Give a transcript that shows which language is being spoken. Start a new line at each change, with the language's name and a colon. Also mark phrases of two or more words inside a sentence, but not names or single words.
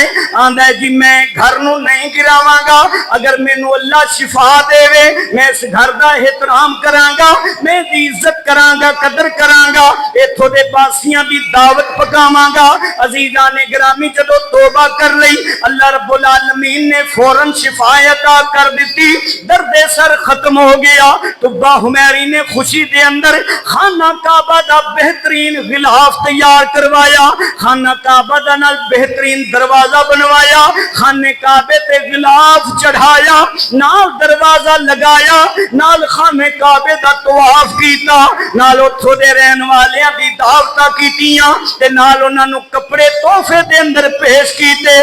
Punjabi: آندا جی میں گھر نوں نہیں گراواں گا، اگر مینوں اللہ شفا دیوے میں اس گھر دا احترام کراں گا، میں دی عزت کراں گا، قدر کراں گا، اتھوں دے باسیاں دی دعوت پکاواں گا. عزیزان گرامی جدوں توبہ کر لئی
Arabic: الله رب العالمين
Punjabi: نے فوراً شفایت کر دی، دردِ سر ختم ہو گیا. تبع حمیری نے خوشی دے اندر خانہ کعبہ دا بہترین غلاف تیار کروایا، خانہ کعبہ دا نال بہترین دروازہ بنوایا، خانے کعبے تے غلاف چڑھایا، نال دروازہ لگایا، نال خانے کعبے دا طواف کیتا، نال اتھوں دے رہن والیاں دی دعوتاں کیتیاں تے نال اوہناں نوں کپڑے تحفے دے اندر پیش کیتے.